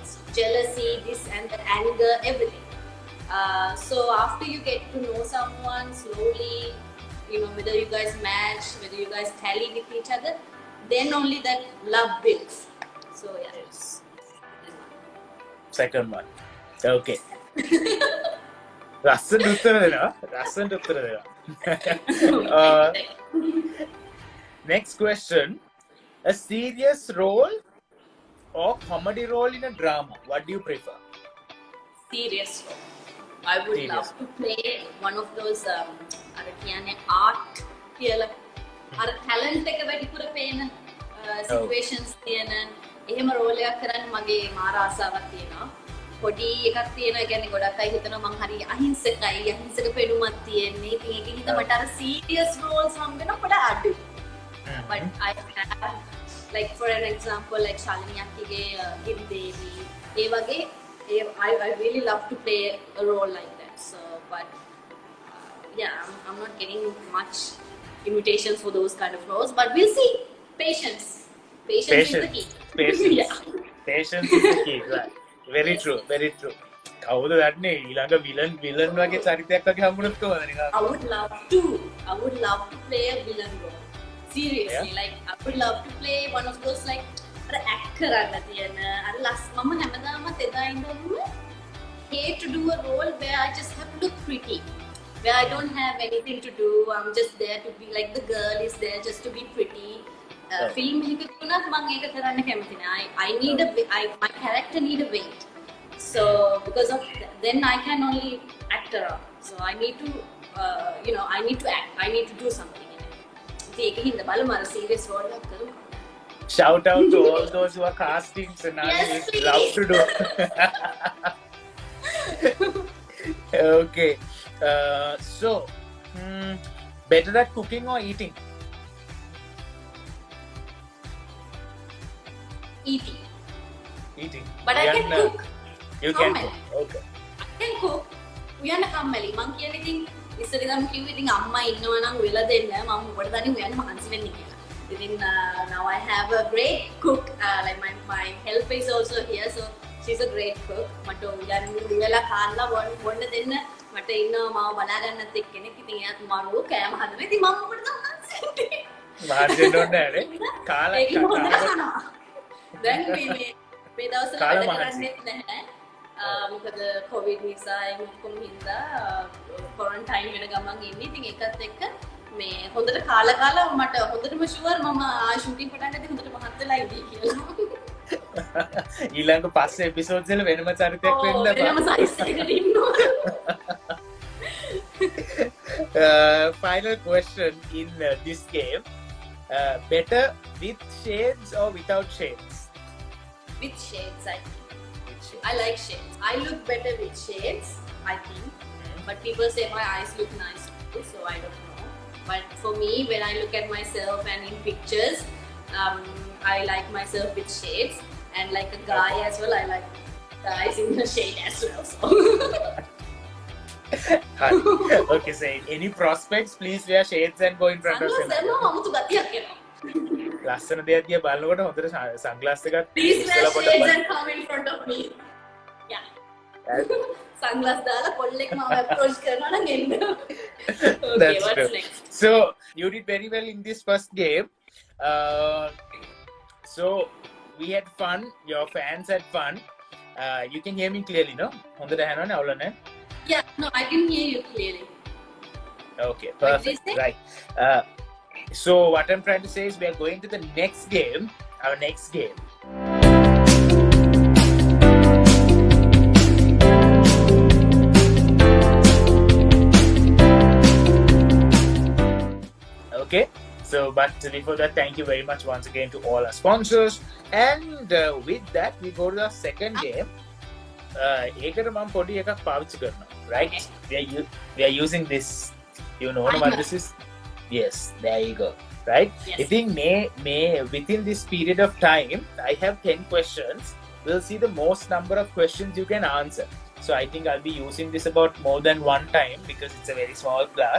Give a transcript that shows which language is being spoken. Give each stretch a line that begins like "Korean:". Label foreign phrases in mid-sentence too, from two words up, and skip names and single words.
English: Jealousy, this and that, anger, everything. So after you get to know someone slowly, you know, whether you guys match, whether you guys tally with each other, then only that love builds. So yeah. Yes. Second one. Okay.
Sinhala: රස්සට උත්තර දෙනවා.
English: Next question. A serious role or comedy role in a drama? What do you prefer? Serious role. I would love to play one of those art
Sinhala: කියලා අර
English: talent
Sinhala: එක වැඩිපුර පේන
English: situations
Sinhala: තියෙන එහෙම
English: role
Sinhala: එකක් කරන්න මගේ මාර ආසාවක් තියෙනවා. පොඩි එකක් තියෙනවා. ඒ කියන්නේ ගොඩක් අය හිතනවා මං හරි අහිංසක පෙනුමක් තියෙන්නේ. ඉතින් ඒක හින්දා මට අර
English: serious roles
Sinhala: හම් වෙනවා පොඩ අඩු.
English: But I have, like for an example, like Shalini Akkiගේ Giridevi,
Sinhala: ඒ වගේ
English: I really love to play a role like that. So, but yeah, I'm not getting much invitations for those kind of roles. But we'll see. Patience is the key. Patience. Yeah. Patience is the key. Right. very Yes, true, yes. very true.
Sinhala: කවුද දන්නේ ඊළඟ විලන් වගේ චරිතයක් වගේ හම්බුනොත් කොහොමද නිකන්?
English: I would love to play a villain role. Seriously, like I would love to play one of those like අර act
Sinhala: කරන්න තියෙන අර මම හැමදාමත් එදා ඉඳන්ම
English: hate to do a role where I just have to look pretty, where I don't have anything to do. I'm just there to be like the girl is there just to be pretty.
Sinhala: Film එකක තුනක් මම ඒක කරන්න කැමති නෑ.
English: I need my character need a weight. So because of then I can only act around. So I need to I need to act. I need to do something in it.
Sinhala: ඉතින් ඒකින්ද බලමු අර
English: serious role
Sinhala: එකක් කරමු.
English: Shout out to all those who are casting Sanani. Yes, We'd please. love to do. Okay. So, better at cooking or eating? Eating. Eating. But I can cook. You can Normal. cook. Okay. I can cook.
Sinhala: උයන්න කම්මැලි. මං කියන්නේ ඉතින් ඉස්සර ඉඳන් කිව්වේ ඉතින් අම්මා ඉන්නවා නම් වෙලා දෙන්න මම මොකටද දන්නේ උයන්න මහන්සි වෙන්නේ කියලා.
English: ඉතින් now I have a great cook. Like my helper is also here, so she's a great cook.
Sinhala: මට උයලා කාලා බොන්න දෙන්න මට ඉන්නවා මාව බලා ගන්නත් එක්කෙනෙක්. ඉතින් එයාත් මාව කෑම හදනවා. ඉතින් මම මොකටද මහන්සි වෙන්නේ? මහන්සි වෙන්න ඕනේ නෑනේ. කාලා ඒක හොඳට කනවා. දැන් මේ දවස්වල කාලා වැඩ මහන්සි. කරන්නේත් නැහැ. මොකද කොවිඩ් නිසා ඒ ඔක්කොම හින්දා ක්වොරන්ටයින් වෙන ගමන් ඉන්නේ. ඉතින් ඒකත් එක්ක මේ හොඳට කාලා මට හොඳටම ෂුවර් මම ෂූටින් පටන් ගත්තේ හොඳට මහත් වෙලා ඉදී කියලා. ඊළඟ පස්සේ එපිසෝඩ්ස් වල වෙනම චරිතයක් වෙන්න වෙනම සයිස් එකකට ඉන්නවා.
English: Final question in this game. Better with shades or without shades? With shades, I think. With shades. I like shades. I look better with shades, I think. But people say my eyes look nice too, so I don't know. But for me, when I look at myself and in pictures, I like myself with shades. And like a guy as well, I like guys in the shade as well. So. Okay, so any prospects, please wear shades and go in front of Sunglass them.
Sinhala: දැම්මම අමුතු ගතියක් එනවා. ලස්සන දෙයක් දිහා බලනකොට හොඳට sunglass එකක්
English: Please wear
Sinhala: ඉස්සලා පොඩ්ඩක්
English: shades
Sinhala: බලන්න.
English: and come in front of me. Yeah. Sunglass
Sinhala: දාලා කොල්ලෙක් මම
English: approach
Sinhala: කරනවා නම් එන්න.
English: Okay, That's what's true. next? So you did very well in this first game. So we had fun. Your fans had fun. You can hear me clearly, no?
Sinhala: හොඳට ඇහෙනවනේ අවුල නැහැ.
English: Yeah, no, I can hear you clearly. Okay, What did you perfect. say? Right. So what I'm trying to say is we are going to the next game. Our next game. Okay. So, but before that, thank you very much once again to all our sponsors. And with that, we go to the second game.
Sinhala: ඒකට මම පොඩි එකක් පාවිච්චි කරනවා.
English: Right? Okay. We are using this. You know I what know. this is? Yes, there you go. Right? Yes. I think within this period of time, I have 10 questions. We'll see the most number of questions you can answer. So I think I'll be using this about more than one time because it's a very small class.